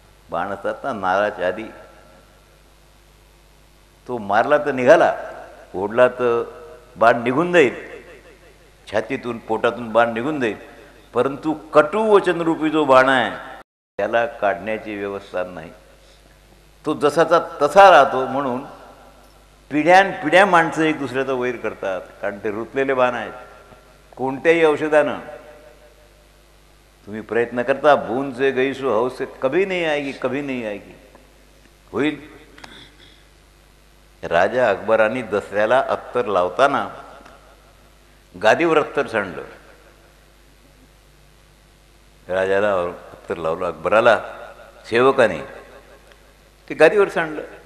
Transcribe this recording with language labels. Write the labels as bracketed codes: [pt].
[mr] बाण असतात ना नाराच्या आधी, तो मारला तर निघाला, ओढला तर बाण निघून जाईल, छातीतून पोटातून बाण निघून जाईल, परंतु कटुवचनरूपी जो बाण आहे त्याला काढण्याची व्यवस्था नाही. तो जसाचा तसा राहतो. म्हणून पिढ्यानपिढ्या माणसं एक दुसऱ्याचा वैर करतात, कारण ते रुतलेले बाण आहेत. कोणत्याही औषधानं तुम्ही प्रयत्न करता, [hi] बूंद से गई सो हौस से कभी नहीं आएगी, कभी नहीं आएगी. [mr] होईल. राजा अकबरांनी दसऱ्याला अत्तर लावताना गादीवर अत्तर सांडलं. राजाला अत्तर लावलं, अकबराला सेवकाने ते गादीवर सांडलं.